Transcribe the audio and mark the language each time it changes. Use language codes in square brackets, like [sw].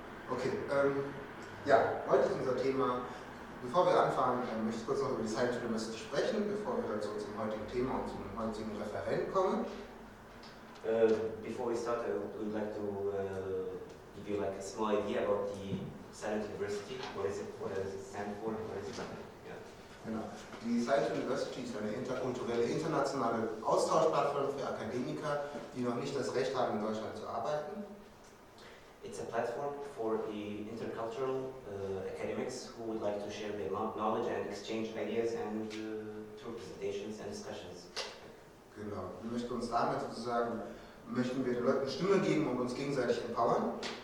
[de] Okay, ja, heute ist unser Thema. Bevor wir anfangen, möchte ich kurz noch über die Science University sprechen, bevor wir zu unserem heutigen Thema und zum heutigen Referent kommen. [en] Before we start, I would like to give you like a small idea about the Science University. What does it stand for? What is it? Yeah. [de] Genau. Die Science University ist eine interkulturelle, internationale Austauschplattform für Akademiker, die noch nicht das Recht haben, in Deutschland zu arbeiten. [en] It's a platform for the intercultural academics who would like to share their knowledge and exchange ideas and through presentations and discussions. [de] Genau. Wir möchten uns damit sozusagen, möchten wir den Leuten Stimme geben und uns gegenseitig empowern.